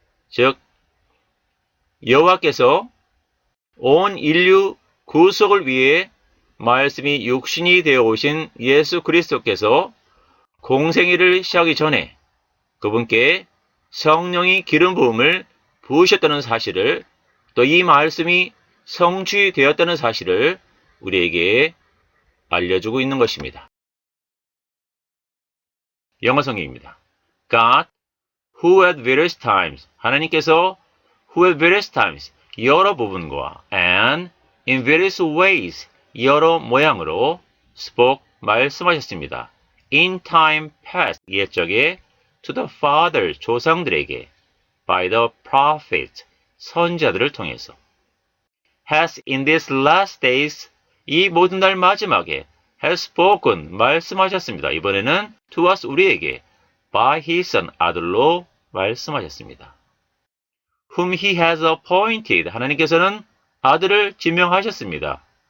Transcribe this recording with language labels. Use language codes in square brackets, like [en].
[ko] 즉 여호와께서 온 인류 구속을 위해 말씀이 육신이 되어 오신 예수 그리스도께서 공생애를 시작하기 전에 그분께 성령이 기름 부음을 부으셨다는 사실을 또 이 말씀이 성취되었다는 사실을 우리에게 알려주고 있는 것입니다. 영어 성경입니다. [en] God, who at various times, [ko] 하나님께서 [en] who at various times, [ko] 여러 부분과 [en] and in various ways, [ko] 여러 모양으로 [en] spoke, [ko] 말씀하셨습니다. [en] In time past, [ko] 옛적에 [en] to the father, [ko] 조상들에게 [en] by the prophet, [ko] 선지자들을 통해서 [en] has in these last days, [ko] 이 모든 날 마지막에 [en] has spoken, [ko] 말씀하셨습니다. 이번에는 [en] to us, [ko] 우리에게 [en] by his son, [ko] 아들로 말씀하셨습니다. [en] whom he has appointed. [ko] 하나님께서는 아들을 지명하셨습니다.